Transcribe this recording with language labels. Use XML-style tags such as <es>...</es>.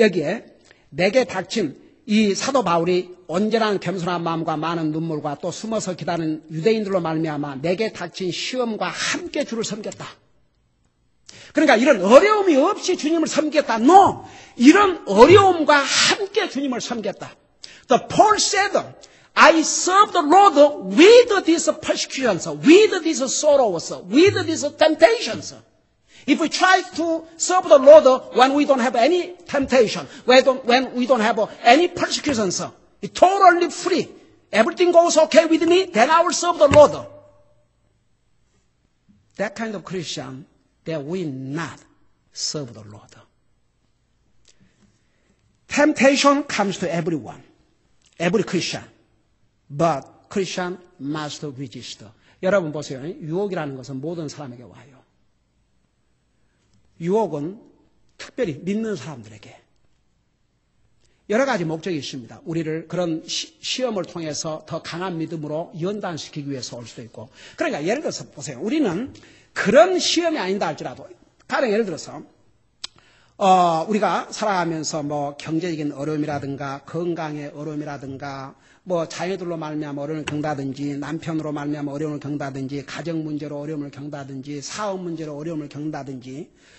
<ko>여기에 내게 닥친 이 사도 바울이 온전한 겸손한 마음과 많은 눈물과 또 숨어서 기다리는 유대인들로 말미암아 내게 닥친 시험과 함께 주를 섬겼다. 그러니까 이런 어려움이 없이 주님을 섬겼다.</ko> <en>No!</en> <ko>이런 어려움과 함께 주님을 섬겼다.</ko> <en>The Paul said, I serve the Lord with these persecutions, with these sorrows, with these temptations. If we try to serve the Lord when we don't have any temptation, when we don't have any persecutions, totally free, everything goes okay with me, then I will serve the Lord. That kind of Christian, they will not serve the Lord. Temptation comes to everyone, every Christian. But Christian must resist.</en> <ko>여러분 보세요. 유혹이라는 것은 모든 사람에게 와요. 유혹은 특별히 믿는 사람들에게 여러 가지 목적이 있습니다. 우리를 그런 시험을 통해서 더 강한 믿음으로 연단시키기 위해서 올 수도 있고. 그러니까 예를 들어서 보세요. 우리는 그런 시험이 아닌다 할지라도 가령 예를 들어서 우리가 살아가면서 뭐 경제적인 어려움이라든가 건강의 어려움이라든가 뭐 자녀들로 말미암아 어려움을 겪는다든지 남편으로 말미암아 어려움을 겪는다든지 가정 문제로 어려움을 겪는다든지 사업 문제로 어려움을 겪는다든지</ko>